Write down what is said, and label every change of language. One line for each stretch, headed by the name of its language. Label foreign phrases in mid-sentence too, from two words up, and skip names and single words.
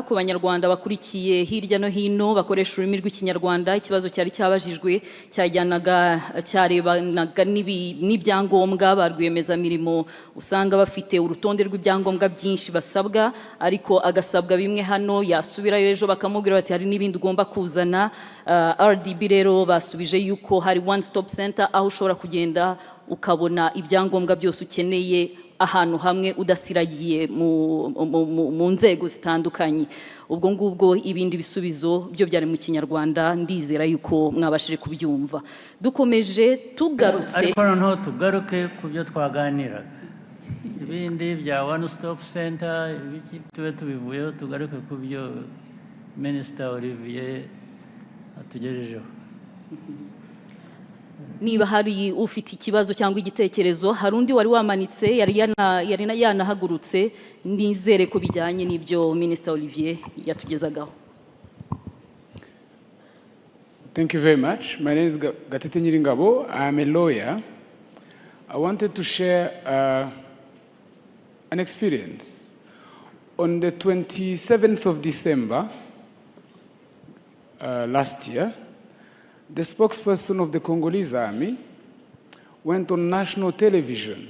Kinyarwanda: Ku banyarwanda bakurikiye hirya no hino bakoresha ururimi rw'ikinyarwanda, ikibazo cyari cyabajijwe cyarebanaga n'ibyangombwa ba rwiyemezamirimo usanga bafite urutonde rw'ibyangombwa byinshi basabwa, ariko agasabwa bimwe hano yasubirayo ejo bakamubwira bati hari n'ibindi ugomba kuzana. RDB rero basubije yuko hari
English: one stop center
Kinyarwanda: aho ushobora kugenda ukabona ibyangombwa byose ukeneye ahantu hamwe udasiragiye mu nzego zitandukanye. Ubwo ngubwo ibindi bisubizo byo byari mu kinyarwanda, ndizera yuko mwabashije kubyumva. Dukomeje tugarutse, ariko noneho tugaruke ku byo twaganiraga, ibindi bya
English: one stop center
Kinyarwanda: ibiki tube tubivuyeho, tugaruke ku byo Minister Olivier atugejejeho. Niba hari ufite ikibazo cyangwa igitekerezo, hari undi wari wamanitse yari yanahagurutse, nizere ko bijyanye n'ibyo Minister Olivier yatugezagaho.
English: Thank you very much. My name is Gatete Nyiringabo. I am a lawyer. I wanted to share an experience. On the 27th of December last year, the spokesperson of the Congolese army went on national television.